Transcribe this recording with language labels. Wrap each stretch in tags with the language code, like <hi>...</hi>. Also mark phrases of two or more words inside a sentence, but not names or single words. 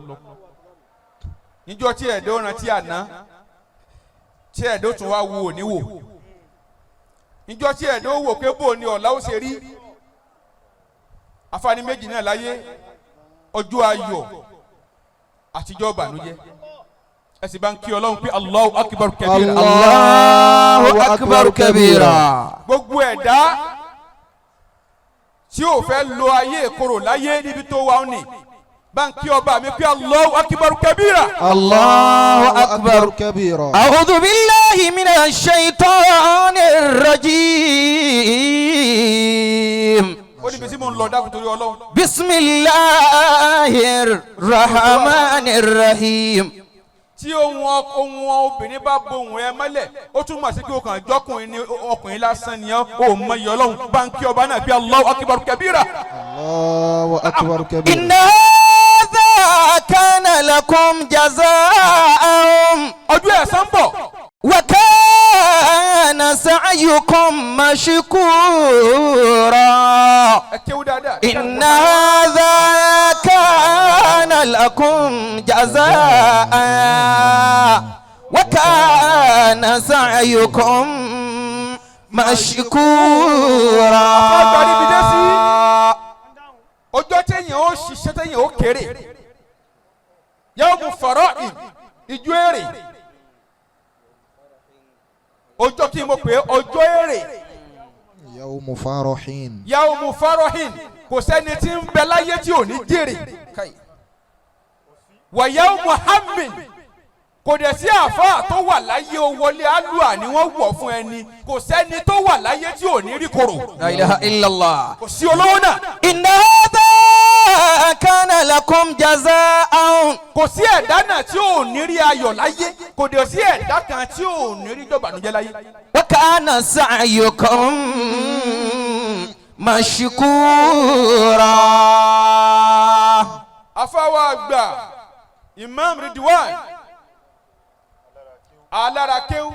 <yo>njọ́ tí ẹ̀dá ó rántí àná tí ẹ̀dá ó tún wá wo òní wò njọ́ tí ẹ̀dá ó wò pé bò ní ọ̀la ó ṣe rí àǹfààní méjì náà láyé ọjọ́ ayọ̀ àtijọ́ ìbànújẹ́ ẹ sì bá ń kí Ọlọ́run pé</yo> <ar>الله أكبر كبيرا. الله أكبر كبيرا.</ar> <yo>gbogbo ẹ̀dá tí ò fẹ́ lo ayé ìkorò láyé níbi tó wà ní bá ń kí ọba mi pé</yo> <ar>الله أكبر كبيرا. الله أكبر kabira. أعوذ بالله من الشيطان الرجيم.</ar> <yo>ó níbi tí mo ń lọ dákun torí Ọlọ́run.</yo> <ar>بسم الله الرحمن الرحيم.</ar> <yo>tí ohun obìnrin bá bohùn ẹ mọ́lẹ̀ ó tún mà sí pé o kàn jọkùnrin ní ọkùnrin lásán ni ó mọ iye Ọlọ́run bá ń kí ọba náà pé</yo> <ar>الله أكبر كبيرا. الله أكبر كبيرا. إن هذا كان لكم جزاء.</ar> <yo>ọjọ́ ẹ̀san ń bọ̀.</yo> <ar>وكان سعيكم مشكورا.</ar> <yo>ẹ kéwú dáadáa.</yo> <ar>إن هذا كان لكم جزاء. وكان سعيكم مشكورا.</ar> <yo>ọjọ́ téèyàn ó ṣiṣẹ́ téèyàn ó kéré</yo> <ar>يوم فرح</ar> <yo>ìjọ èrè ọjọ́ kí n mọ̀ pé ọjọ́ èrè</yo> <ar>يوم فرح. يوم فرح</ar> <yo>kò sẹ́ni tí ń bẹ láyé tí ò ní jèrè wa</yo> <ar>يوم هم</ar> <yo>kò dẹ̀ sí àáfàá tó wà láyé o wọlé alúà ni wọ́n wọ̀ fún ẹni kò sẹ́ni tó wà láyé tí ò ní rí korò</yo> <ar>لا إله إلا الله.</ar> <yo>kò sí olówó náà</yo> <ar>إن هذا كان لكم جزاء.</ar> <yo>kò sí ẹ̀dá náà tí ò ní rí ayọ̀ láyé kò dẹ̀ sí ẹ̀dá kan tí ò ní rí dọ̀bànújẹ́ láyé.</yo> <ar>وكان سعيكم مشكورا.</ar> <yo>afáwa àgbà Imam Ridwan alára kéwú</yo>